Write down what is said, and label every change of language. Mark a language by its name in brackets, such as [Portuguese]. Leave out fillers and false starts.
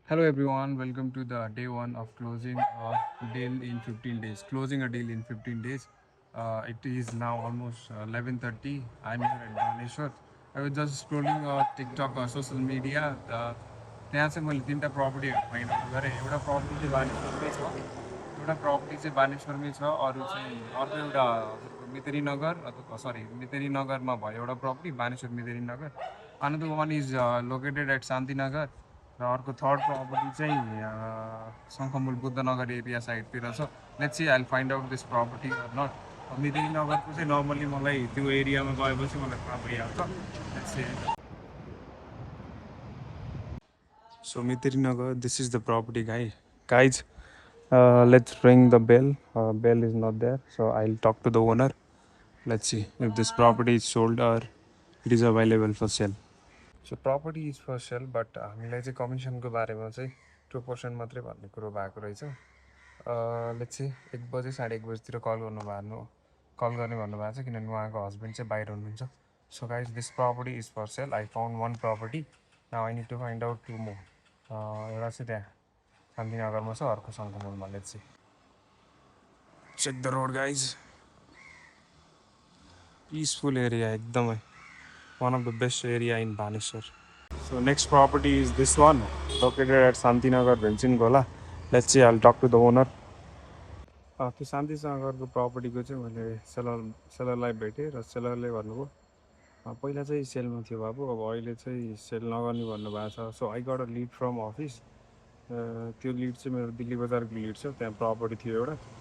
[English] Hello everyone, welcome to the day one of closing a deal in 15 days. Closing a deal in 15 days. It is now almost 11:30. I'm here at Bhubaneswar. I was just scrolling TikTok or social media. [Nepali] त्यहाँ चाहिँ मैले तिनवटा प्रपर्टीहरू find out गरेँ एउटा property चाहिँ बानेश्वरमै छ एउटा property चाहिँ बानेश्वरमै छ अरू चाहिँ अर्को एउटा हजुरको मितेरी नगर अथवा सरी मितेरी नगरमा भयो एउटा प्रपर्टी बानेश्वर मितेरी नगर [English] another one is located at Shantinagar [Nepali] र अर्को थर्ड प्रपर्टी चाहिँ शङ्खमुल बुद्धनगर एरिया साइडतिर छ [English] let's see I will find out this property or not [Nepali] मितेरी नगरको चाहिँ नर्मली मलाई त्यो एरियामा गएपछि मलाई थाहा भइहाल्छ let's see [English] So Mitiri Nagar, this is the property guys. Let's ring the bell. Bell is not there, so I'll talk to the owner. Let's see if this property is sold or it is available for sale. So property is for sale, [Nepali] but हामीलाई चाहिँ कमिसनको बारेमा चाहिँ 2% मात्रै भन्ने कुरो भएको रहेछ. Let's see 1 बजे 1:30 बजेतिर कल गर्ने भन्नुभएको छ किनभने उहाँको हस्बेन्ड चाहिँ बाहिर हुनुहुन्छ. [English] So guys, this property is for sale. I found one property. Now I need to find out two more. [Nepali] एउटा चाहिँ त्यहाँ शान्तिनगरमा छ अर्को शङ्खमुलमा. [English] Let's see check the road guys. [Nepali] Peaceful area एकदमै [English] one of the best area in Bhubaneswar. So next property is this one located at Shantinagar, Bhensingola. Let's see, I'll talk to the owner. [Nepali] त्यो शान्तिनगरको प्रपर्टीको चाहिँ मैले सेलरलाई भेटेँ र सेलरले भन्नुभयो पहिला चाहिँ सेलमा थियो बाबु अब अहिले चाहिँ सेल नगर्ने भन्नुभएको छ. [English] So I got a lead from office. [Nepali] त्यो लिड चाहिँ मेरो दिल्ली बजारको लिड छ त्यहाँ प्रपर्टी थियो एउटा.